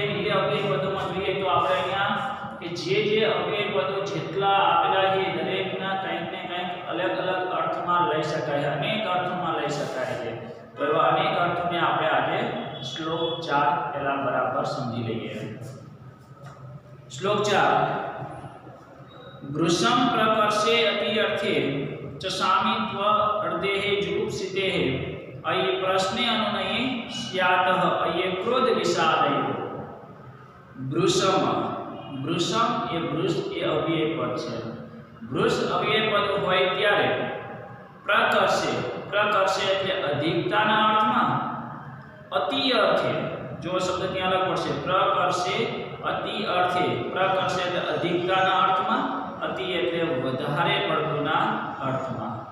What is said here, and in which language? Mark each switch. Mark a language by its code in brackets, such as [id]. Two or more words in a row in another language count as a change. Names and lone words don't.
[gu] એ અવ્યય પદોમાં જોઈએ તો આપણે અહીંયા કે જે અવ્યય પદો જેટલા આપેલા છે દરેકના કંઈક ને કંઈક અલગ અલગ અર્થમાં લઈ શકાય, અનેક અર્થમાં લઈ શકાય છે। તો એવા અનેક અર્થોને આપણે આજે શ્લોક 4 પહેલા બરાબર સમજી લઈએ। [sa] श्लोक 4 वृषम प्रकर्षे अति अर्थे च सामित्व अर्धेः जुगुप्सितेः अये प्रश्ने अनुनये स्यातः अये क्रोध विषादयो। [gu] વૃષમ વૃષમ એ વૃષ એ અવ્યય પદ છે। વૃષ અવ્યય પદ હોય ત્યારે પ્રકર્ષે પ્રકર્ષે એટલે અધિકતાના અર્થમાં, અતિ અર્થે જો શબ્દ ત્યાં અલગ પડશે પ્રકર્ષે અતિ અર્થે, પ્રકર્ષે એટલે અધિકતાના અર્થમાં, અતિ એટલે વધારે પડતુંના અર્થમાં।